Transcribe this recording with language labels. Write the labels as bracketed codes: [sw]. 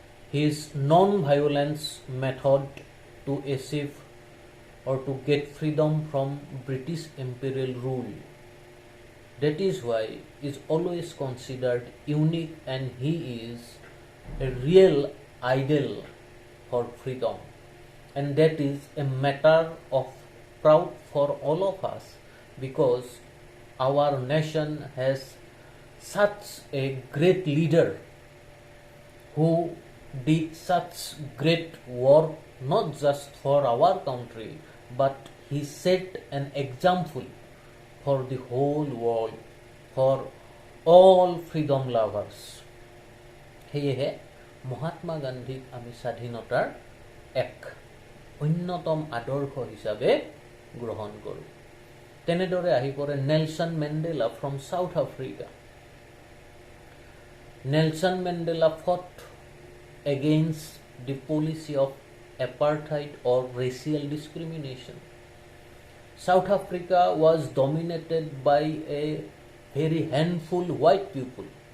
[en] His non-violence method to achieve or to get freedom from British imperial rule, that is why is always considered unique, and he is a real ideal for freedom, and that is a matter of proud for all of us, because our nation has such a great leader who did such great work, not just for our country, but he set an example for the whole world, for all freedom lovers. [as] সেয়েহে মহাত্মা গান্ধীক আমি স্বাধীনতাৰ এক অন্যতম আদৰ্শ হিচাপে গ্ৰহণ কৰোঁ। তেনেদৰে আহি পৰে Nelson Mandela from south Africa. [en] Nelson Mandela fought against the policy of apartheid or racial discrimination. South Africa was dominated by a very handful white people.